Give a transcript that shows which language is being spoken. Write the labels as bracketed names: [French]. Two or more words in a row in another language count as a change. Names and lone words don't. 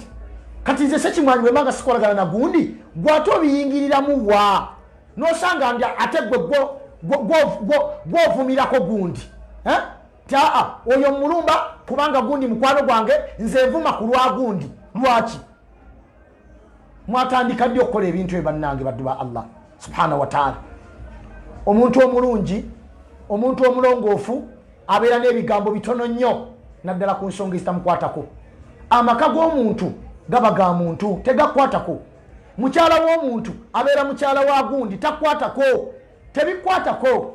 [Ganda] Kati nze Ssekimwanyi bwe mbanga sikolagana na gundi, gw'ate obiyingiriramu wa? N'osanga ndi ate gwe gw'ovumirako gundi. Taa oyo mulumba kubanga gundi mukwano gwange, nze nvuma ku lwa gundi. Lwaki? Mwatandika ddi okukola ebintu ebannange baddu ba Allah [Arabic] سبحانه وتعالى. [Ganda] Omuntu omulungi, omuntu omulongoofu abeera n'ebigambo bitono nnyo naddala ku nsonga ezitamukwatako. Amaka g'omuntu gaba ga muntu, tegakwatako. Mukyala w'omuntu abeera mukyala wa gundi, takwatako, tebikwatako.